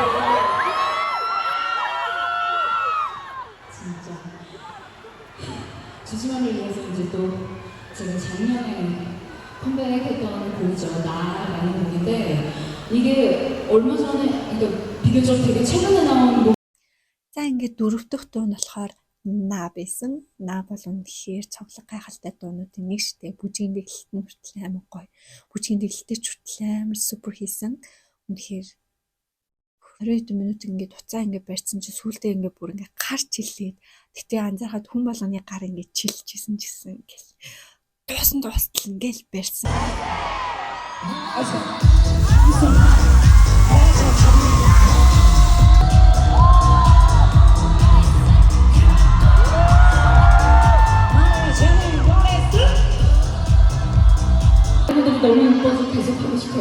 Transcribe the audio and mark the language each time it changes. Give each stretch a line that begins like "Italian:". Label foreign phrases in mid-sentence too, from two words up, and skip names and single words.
Korean: 진짜 주진아를 위해서 이제 또 제가 작년에 컴백했던 곡이죠. 나라는 곡인데 이게 얼마 전에 그러니까 비교적 되게 최근에 나온 곡.
Mongolian: За ингээд дөрөв дэх дуу нь болохоор наа байсан. Наа бол үнэхээр цоглог гайхалтай дуунуудын нэг шттэ. Бүжгийн дэглэлт нь хүртэл амар гоё. Бүжгийн дэглэлтээ ч хүртэл амар супер хийсэн. Үнэхээр 20 минут ингээд уцаа ингээд барьсан чи сүултээ ингээд бүр ингээд гарч хилээд тэгтээ анзаархад хүн болгоны гар ингээд чилжсэн гэсэн гэл. Дуустал ингээд барьсан.
Korean: 여러분들이 너무 예뻐서 계속 하고 싶어요.